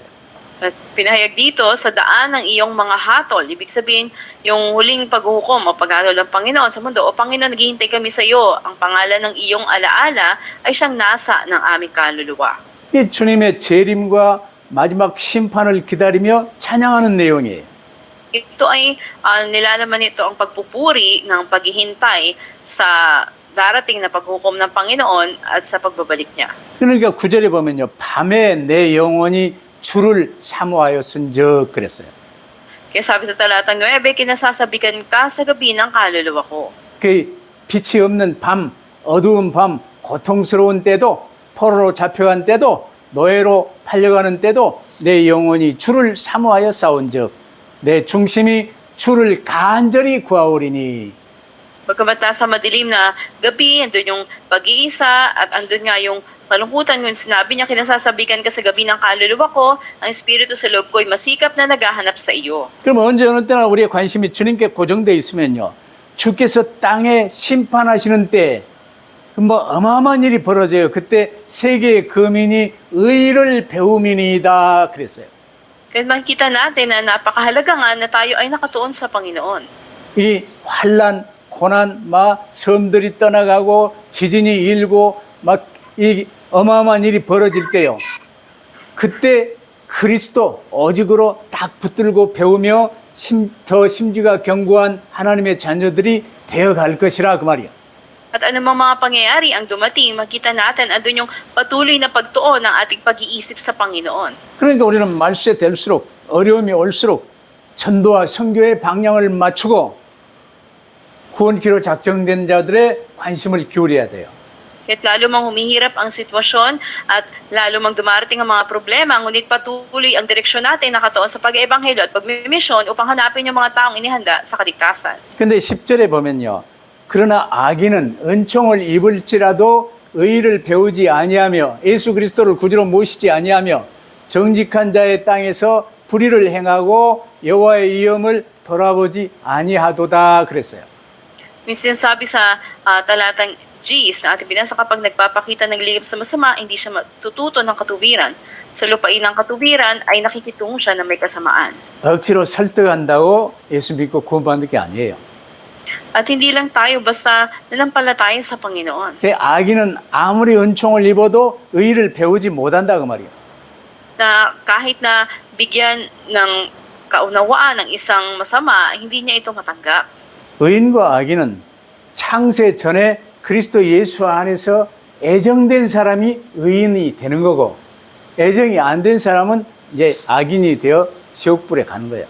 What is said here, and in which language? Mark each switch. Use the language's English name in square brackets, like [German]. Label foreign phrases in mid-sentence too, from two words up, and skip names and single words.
[Filipino] At pinahayag dito sa daan ng iyong mga hatol. Ibig sabihin, yung huling paghukom o pag-aaral ng Panginoon sa mundo. O Panginoon, naghihintay kami sa iyo. Ang pangalan ng iyong alaala ay siyang nasa ng aming kaluluwa. [Korean] 이 주님의 재림과 마지막 심판을 기다리며 찬양하는 내용이에요. [Filipino] Ito ay nilalaman nito ang pagpupuri ng paghihintay sa darating na paghukom ng Panginoon at sa pagbabalik niya. [Korean] 그러니까 9절에 보면요. 밤에 내 영혼이 주를 사모하였은즉 그랬어요. [Filipino] Kaya sabi sa talatang 9, kinasasabikan ka sa gabi ng kaluluwa ko. [Korean] 그 빛이 없는 밤, 어두운 밤, 고통스러운 때도 포로로 잡혀간 때도 노예로 팔려가는 때도 내 영혼이 주를 사모하여 싸운즉 내 중심이 주를 간절히 구하오리니. [Filipino] Pagkamat nasa madilim na gabi, andun yung pag-iisa at andun nga yung kalungkutan, ngunit sinabi niya, kinasasabikan ka sa gabi ng kaluluwa ko, ang espiritu sa loob ko ay masikap na naghahanap sa iyo. [Korean] 그럼 언제 어느 때나 우리의 관심이 주님께 고정되어 있으면요, 주께서 땅에 심판하시는 때 뭐 어마어마한 일이 벌어져요. 그때 세계의 거민이 의를 배움이니이다 그랬어요. [Filipino] Kaya makikita natin na napakahalaga nga na tayo ay nakatuon sa Panginoon. [Korean] 이 환란, 고난, 막 섬들이 떠나가고 지진이 일고 막 이 어마어마한 일이 벌어질 때요. 그때 그리스도 오직으로 딱 붙들고 배우며 더 심지가 견고한 하나님의 자녀들이 되어갈 것이라 그 말이에요. [Filipino] At anumang mga pangyayari ang dumating, makita natin andun yung patuloy na pagtuon ng ating pag-iisip sa Panginoon. [Korean] 그러니까 우리는 말세 될수록 어려움이 올수록 전도와 선교의 방향을 맞추고 구원키로 작정된 자들의 관심을 기울여야 돼요. [Filipino] Kaya't lalo mang humihirap ang sitwasyon at lalo mang dumarating ang mga problema, ngunit patuloy ang direksyon natin nakatuon sa pag-eebanghelyo at pagmimisyon upang hanapin yung mga taong inihanda sa kaligtasan. [Korean] 근데 10절에 보면요. 그러나 악인은 은총을 입을지라도 의를 배우지 아니하며 예수 그리스도를 구주로 모시지 아니하며 정직한 자의 땅에서 불의를 행하고 여호와의 위엄을 돌아보지 아니하도다 그랬어요. [Filipino] Minsan sabi sa talatang Gs na ating binasa, kapag nagpapakita ng lihim sa masama, hindi siya matututo ng katuwiran. Sa lupain ng katuwiran ay nakikitungo siya na may kasamaan. [Korean] 억지로 설득한다고 예수 믿고 구원받는 게 아니에요. [Filipino] At hindi lang tayo basta nanampalataya sa Panginoon. [Korean] 제 악인은 아무리 은총을 입어도 의를 배우지 못한다 그 말이에요. [Filipino] Na kahit na bigyan ng kaunawaan ng isang masama, hindi niya ito matanggap. [Korean] 의인과 악인은 창세 전에 그리스도 예수 안에서 애정된 사람이 의인이 되는 거고 애정이 안 된 사람은 이제 악인이 되어 지옥불에 가는 거예요.